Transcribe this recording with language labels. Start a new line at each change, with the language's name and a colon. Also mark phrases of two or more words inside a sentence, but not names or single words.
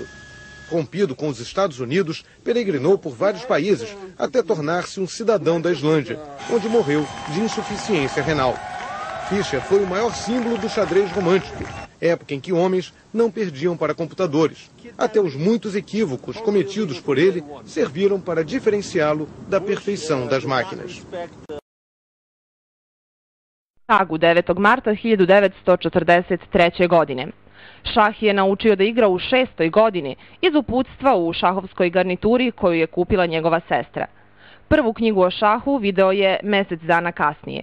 Portuguese: Rompido com os Estados Unidos, peregrinou por vários países até tornar-se um cidadão da Islândia, onde morreu de insuficiência renal. Fischer foi o maior símbolo do xadrez romântico, época em que homens não perdiam para computadores. Até os muitos equívocos cometidos por ele serviram para diferenciá-lo da perfeição das máquinas.
Serbian: Pragu 9. marta 1943. godine. Šah je naučio da igra u 6. godini iz uputstva u šahovskoj garnituri koju je kupila njegova sestra. Prvu knjigu o šahu video je mjesec dana kasnije.